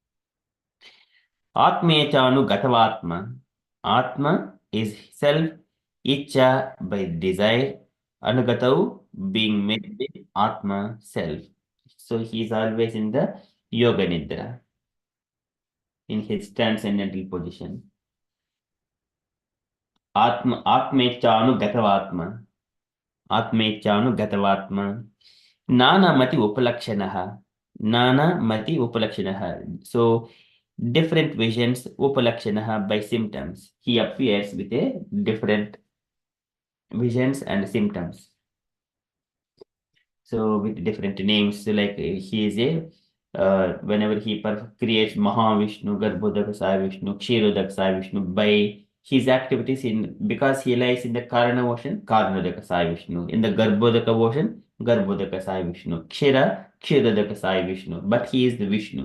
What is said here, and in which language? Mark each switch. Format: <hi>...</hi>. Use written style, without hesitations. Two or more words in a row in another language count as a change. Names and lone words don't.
<sa>आत्मेच्छानु गतावात्मा.</sa> <en>Atma is self, Icha by desire, Anugatau being made with Atma self. So he is always in the Yoga Nidra. in his transcendental position.</en> <sa>आत्मेच्छानु गतावात्मा. आत्मेच्छानु गतावात्मा. नाना मति उपलक्षणः। नाना मति उपलक्षणः.</sa> <en>So, different visions, Upalakshanaha, by symptoms. He appears with a different visions and symptoms. So with different names, so like he is a whenever he creates Mahavishnu, Garbhodak Sai Vishnu, Kshirodak Sai Vishnu, by his activities in, because he lies in the Karana ocean, Karanodak Sai Vishnu, in the Garbhodaka ocean, Garbhodaka Sai Vishnu, Kshirodaka Sai Vishnu, but he is the Vishnu.</en>